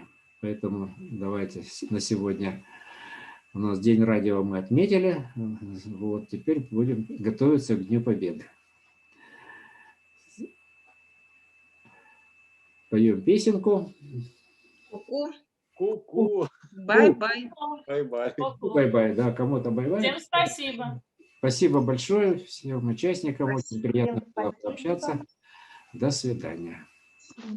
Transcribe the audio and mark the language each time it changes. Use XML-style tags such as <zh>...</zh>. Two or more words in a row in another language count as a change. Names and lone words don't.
<ru>Поэтому давайте на сегодня у нас День радио мы отметили. Вот, теперь будем готовиться к Дню Победы. Поем песенку. Ку-ку. Ку-ку. Бай-бай. Бай-бай. Бай-бай, да, кому-то бай-бай. Всем спасибо. Спасибо большое всем участникам. Очень Спасибо. приятно было Спасибо. пообщаться. До свидания. Да.</ru>